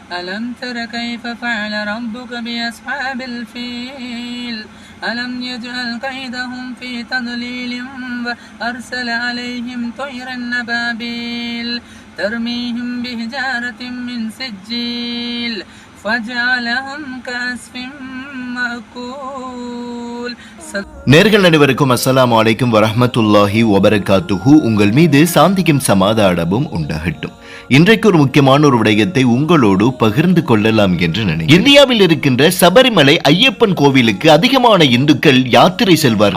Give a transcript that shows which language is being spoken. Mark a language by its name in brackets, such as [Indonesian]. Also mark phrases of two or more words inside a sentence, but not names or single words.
[Arabic] ألم تر كيف فعل ربك بأصحاب الفيل ألم يجعل كيدهم في تضليل وأرسل عليهم طيرا أبابيل ترميهم بحجارة من سجيل فجعلهم كعصف مأكول. [Tamil] நேர்கள் அனைவருக்கும் [Arabic] السلام عليكم ورحمة الله وبركاته. [Tamil] உங்கள் மீது சாந்திக்கும் சமாதானமும் உண்டாகட்டும். இன்றைக்கு ஒரு முக்கியமான ஒரு விடயத்தை உங்களோடு பகிர்ந்து கொள்ளலாம் என்று நினைக்கிறேன். இந்தியாவில் இருக்கின்ற சபரிமலை ஐயப்பன் கோவிலுக்கு அதிகமான இந்துக்கள் யாத்திரை செல்வார்.